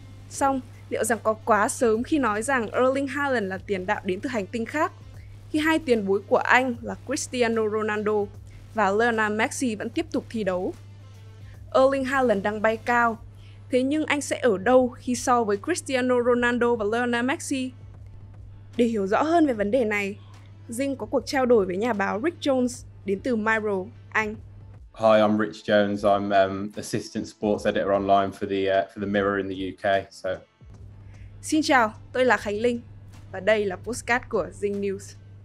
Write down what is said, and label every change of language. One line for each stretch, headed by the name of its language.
Vietnamese: Song, liệu rằng có quá sớm khi nói rằng Erling Haaland là tiền đạo đến từ hành tinh khác, khi hai tiền bối của anh là Cristiano Ronaldo và Lionel Messi vẫn tiếp tục thi đấu. Erling Haaland đang bay cao, thế nhưng anh sẽ ở đâu khi so với Cristiano Ronaldo và Lionel Messi? Để hiểu rõ hơn về vấn đề này, Zing có cuộc trao đổi với nhà báo Rick Jones đến từ Mirror, Anh.
English: Hi, I'm Rich Jones. I'm assistant sports editor online for the Mirror in the UK.
Vietnamese: Xin chào, tôi là Khánh, Linh và đây là podcast của Zing News.